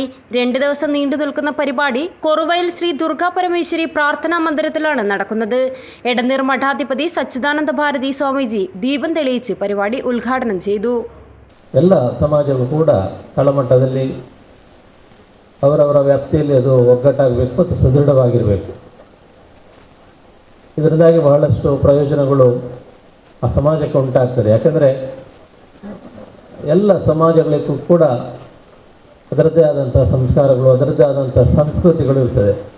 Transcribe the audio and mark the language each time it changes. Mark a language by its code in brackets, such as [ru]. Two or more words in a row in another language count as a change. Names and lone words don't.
[ml] 2 ദിവസം നീണ്ടു നിൽക്കുന്ന പരിപാടി കൊറുവയൽ ശ്രീ ദുർഗാ പരമേശ്വരി പ്രാർത്ഥനാ മന്ദിരത്തിലാണ് നടക്കുന്നത്. എടനീർ മഠാധിപതി സച്ചിദാനന്ദ ഭാരതി സ്വാമിജി ദീപം തെളിയിച്ച് പരിപാടി ಉದ್ಘಾಟನೆ ചെയ്തു. [kn] ಎಲ್ಲ ಸಮಾಜಗಳು ಕೂಡ ತಳಮಟ್ಟದಲ್ಲಿ ಅವರವರ ವ್ಯಾಪ್ತಿಯಲ್ಲಿ ಅದು ಒಗ್ಗಟ್ಟಾಗಬೇಕು ಮತ್ತು ಸದೃಢವಾಗಿರಬೇಕು. ಇದರಿಂದಾಗಿ ಬಹಳಷ್ಟು ಪ್ರಯೋಜನಗಳು ಆ ಸಮಾಜಕ್ಕೆ ಉಂಟಾಗ್ತದೆ. ಯಾಕಂದರೆ ಎಲ್ಲ ಸಮಾಜಗಳಿಗೂ ಕೂಡ ಅದರದ್ದೇ ಆದಂಥ ಸಂಸ್ಕಾರಗಳು, ಅದರದ್ದೇ ಆದಂಥ ಸಂಸ್ಕೃತಿಗಳು ಇರ್ತದೆ.